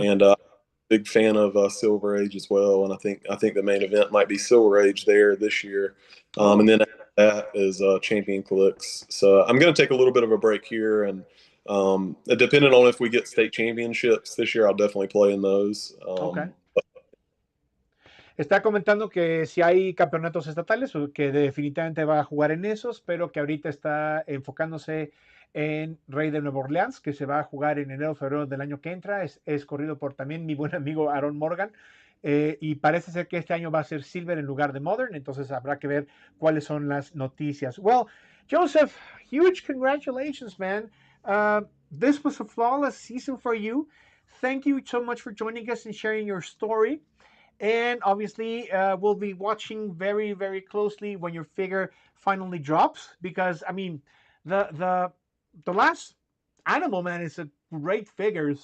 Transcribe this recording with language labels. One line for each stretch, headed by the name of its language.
English: and big fan of Silver Age as well. And I think the main event might be Silver Age there this year. And Oh, then after that is Champion Clicks. So I'm going to take a little bit of a break here, and depending on if we get state championships this year, I'll definitely play in those. okay.
Spanish: Está comentando que si hay campeonatos estatales, o que definitivamente va a jugar en esos, pero que ahorita está enfocándose en Rey de Nueva Orleans, que se va a jugar en enero o febrero del año que entra. Es corrido por también mi buen amigo Aaron Morgan. Y parece ser que este año va a ser Silver en lugar de Modern, entonces habrá que ver cuáles son las noticias.
English: Well, Joseph, huge congratulations, man. This was a flawless season for you. Thank you so much for joining us and sharing your story. And obviously, we'll be watching very, very closely when your figure finally drops, because I mean, the the last Animal Man is a great figure.